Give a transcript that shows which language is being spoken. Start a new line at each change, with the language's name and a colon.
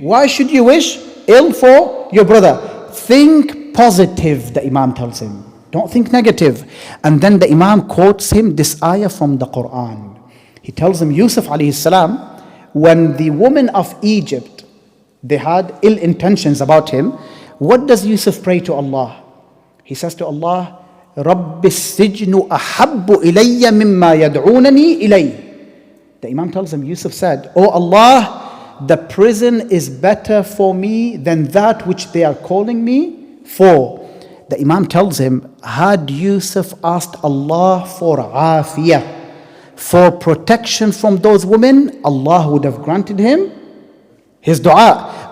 English: Why should you wish ill for your brother? Think positive, the Imam tells him. Don't think negative. And then the Imam quotes him this ayah from the Quran. He tells him, Yusuf alayhi salam, when the women of Egypt, they had ill intentions about him, what does Yusuf pray to Allah? He says to Allah,
Arabic: رَبِّ السِّجْنُ أَحَبُّ إِلَيَّ مِمَّا يَدْعُونَنِي إِلَيْهِ.
English: The Imam tells him, Yusuf said, Oh Allah, the prison is better for me than that which they are calling me for. The Imam tells him, had Yusuf asked Allah for afiyah, for protection from those women, Allah would have granted him his dua.